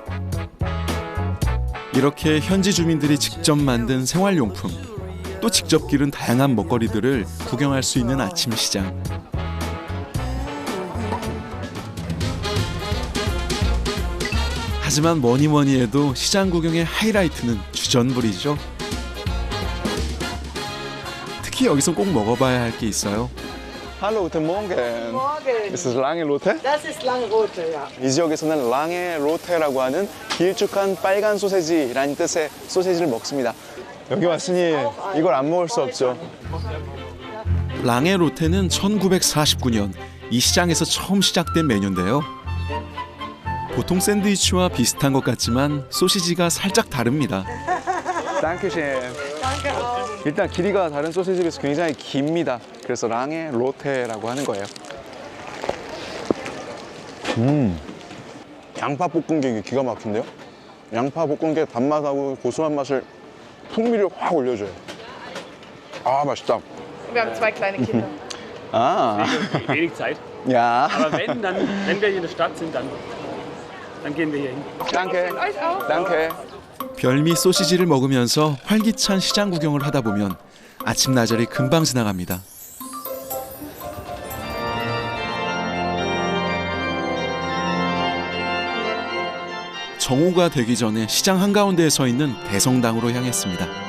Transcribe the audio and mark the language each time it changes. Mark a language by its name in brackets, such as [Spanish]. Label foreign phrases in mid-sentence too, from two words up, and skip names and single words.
[Korean] 이렇게 현지 주민들이 직접 만든 생활용품, 또 직접 기른 다양한 먹거리들을 구경할 수 있는 아침 시장. 하지만 뭐니 해도 시장 구경의 하이라이트는 주전부리죠. 특히 여기서 꼭 먹어봐야 할 게 있어요. [German] Hallo, guten Morgen. Morgen. Ist das Langelote? Das ist Langrote, ja. [Korean] 이 지역에서는 랑에로테라고 하는 길쭉한 빨간 소세지라는 뜻의 소세지를 먹습니다. 여기 왔으니 이걸 안 먹을 수 없죠. 랑의 로테는 1949년 이 시장에서 처음 시작된 메뉴인데요. 보통 샌드위치와 비슷한 것 같지만 소시지가 살짝 다릅니다. [German] 땡큐셴. [Korean] 일단 길이가 다른 소시지에 비해서 굉장히 깁니다. 그래서 랑의 로테라고 하는 거예요. 양파 볶은 게 이게 기가 막힌데요? 양파 볶은 게 단맛하고 고소한 맛을 풍미를 확 올려줘요. 아, 맛있다. [German] Wir haben 2 kleine Kinder. 아, Wenig Zeit. 야. Aber wenn wir hier in der Stadt sind, dann gehen wir hier hin. 땡케. Euch auch. 땡케. [Korean] 별미 소시지를 먹으면서 활기찬 시장 구경을 하다 보면 아침나절이 금방 지나갑니다. 정오가 되기 전에 시장 한가운데에 서 있는 대성당으로 향했습니다.